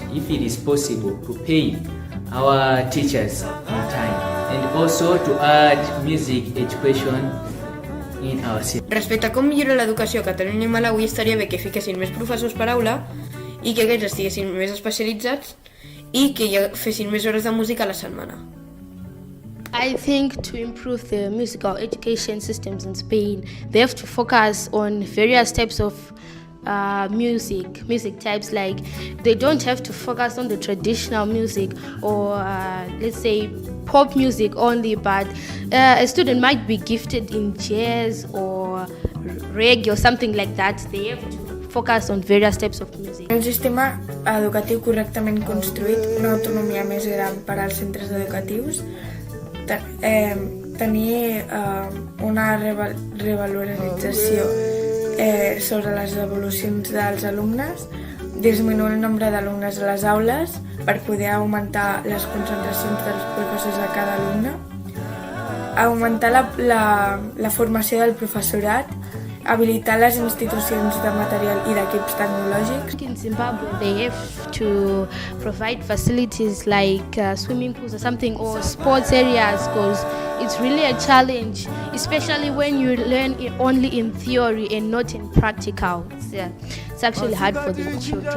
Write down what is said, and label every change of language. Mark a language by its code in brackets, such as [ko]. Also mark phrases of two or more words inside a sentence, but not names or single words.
[en] if it is possible to pay our teachers on time and also to add music education in our city. [ca] Respecte a com millora l'educació a Catalunya i Malawi, estaria bé que fiquessin més professors per aula i que aquests estiguessin més especialitzats i que hi fessin més hores de música a la setmana. [en] I think to improve the musical education systems in Spain, they have to focus on various types of music types. Like they don't have to focus on the traditional music or let's say pop music only, but a student might be gifted in jazz or reggae or something like that. They have to focus on various types of music. [ca] Un sistema educatiu correctament construït, una autonomia més gran per als centres educatius, tenir una revalorització sobre les evolucions dels alumnes, disminuir el nombre d'alumnes a les aules per poder augmentar les concentracions dels professors a cada alumne, augmentar la formació del professorat, habilitar les institucions de material i d'equips tecnològics. [en] In Zimbabwe, they have to provide facilities like swimming pools or something, or sports areas, because it's really a challenge, especially when you learn it only in theory and not in practical. It's actually hard for the children.